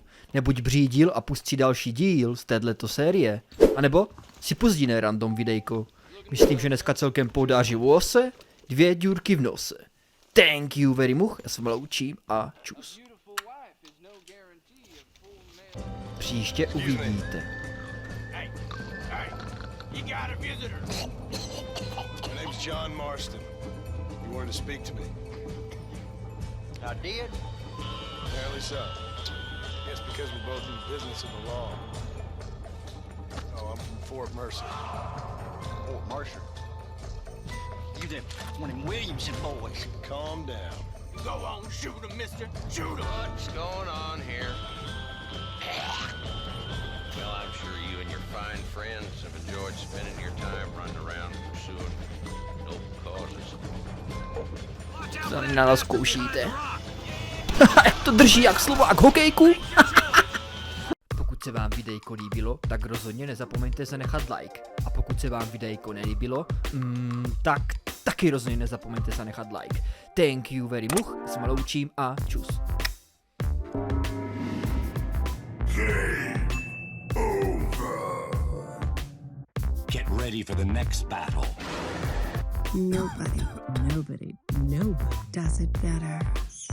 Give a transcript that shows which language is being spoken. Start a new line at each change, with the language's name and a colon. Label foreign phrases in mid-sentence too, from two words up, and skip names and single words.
Czech: Nebuď břídil a pustí další díl z této série. A nebo si puzdíne random videjko. Myslím, že dneska celkem podáří ose, 2 dílky v nose.
English: Thank you very much,
Czech: já se loučím a čus. Příště uvidíte.
English: My name's John Marston. You wanted to speak to me. I did. Apparently so. Yes, because we're both in the business of the law. Oh, I'm from Fort Mercer. Fort Mercer. You them one of them Williamson boys. Calm down. Go on, shoot him, mister. Shoot him. What's going on here? Well, I'm sure you and your fine friends have enjoyed spending your time running around pursuing noble causes.
Czech: Na nás zkoušíte. Jak to drží jak Slovák hokejku. Pokud se vám videjko líbilo, tak rozhodně nezapomeňte zanechat like. A pokud se vám videjko nelíbilo, tak taky rozhodně nezapomeňte zanechat like.
English: Thank you very much,
Czech: se loučím a čus.
English: Get ready for the next battle. Nobody does it better.